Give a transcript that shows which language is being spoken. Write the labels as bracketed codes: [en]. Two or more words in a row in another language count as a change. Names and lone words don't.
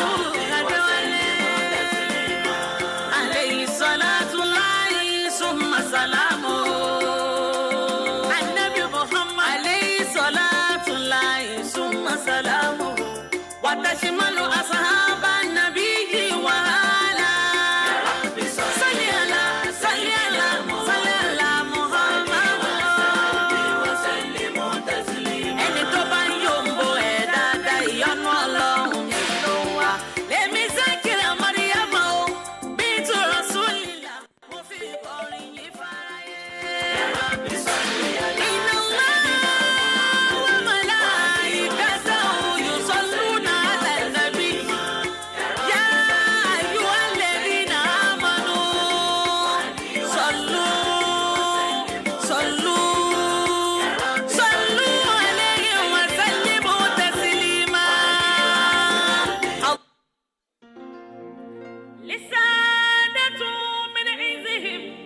[ar] عليه صلاة الله ثم سلامه النبي محمد عليه صلاة الله ثم سلامه وتشمل أصحاب النبي وآله يا رب صل على محمد وسلم تسليما [yo] ẹni tó bá ń yòǹbó ẹ̀ dáadáa ìyọ́nú Ọlọ́run nínú wa lèmi Zakira Mariama o [ar] بنت رسول الله [yo] mo fi orin yìí fáráyé. [ar] يا رب صل على إن الله وملائكته يصلون على النبي يا أيها الذين آمنوا صلوا عليه وسلموا تسليما لسادة من عزهم